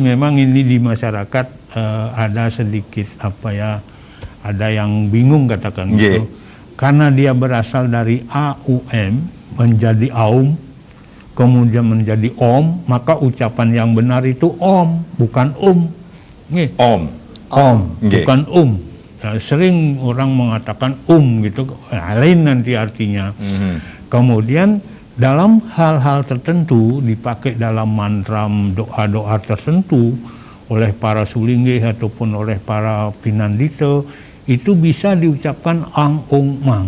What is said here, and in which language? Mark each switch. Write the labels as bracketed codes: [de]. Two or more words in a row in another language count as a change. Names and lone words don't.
[id] Memang ini di masyarakat ada sedikit apa ya, ada yang bingung katakan gitu. karena dia berasal dari AUM menjadi aum, kemudian menjadi om, maka ucapan yang benar itu om, bukan Nggih. Om. Nggih. Bukan Ya, sering orang mengatakan gitu, lain nanti artinya. Kemudian dalam hal-hal tertentu dipakai dalam mantra doa-doa tertentu oleh para sulingge ataupun oleh para pinandita, itu bisa diucapkan ang ung mang.